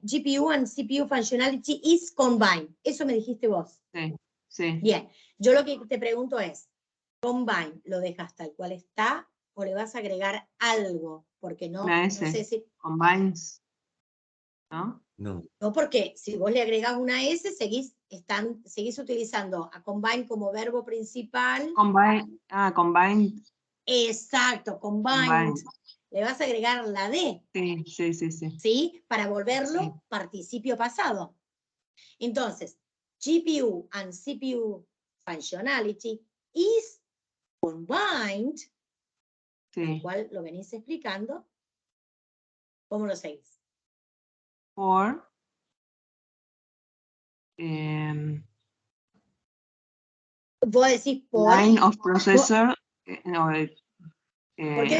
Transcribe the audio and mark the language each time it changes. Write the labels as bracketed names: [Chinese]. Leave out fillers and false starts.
[English] GPU and CPU functionality is combined. [Spanish] Eso me dijiste vos. Sí. Bien. Yo lo que te pregunto es, combine, ¿lo dejas tal cual está o le vas a agregar algo? Porque no sé si... Combines. ¿No? No. No, porque si vos le agregás una S, seguís utilizando a combine como verbo principal. Combined. Exacto, combined. Le vas a agregar la D. Sí. ¿Sí? Para volverlo participio pasado. Entonces, [English] GPU and CPU functionality is combined, [Spanish] Sí. cual lo venís explicando. ¿Cómo lo seguís? [English] For [Spanish] Vos decís por. [English] line of processor no, [Spanish] ¿Por qué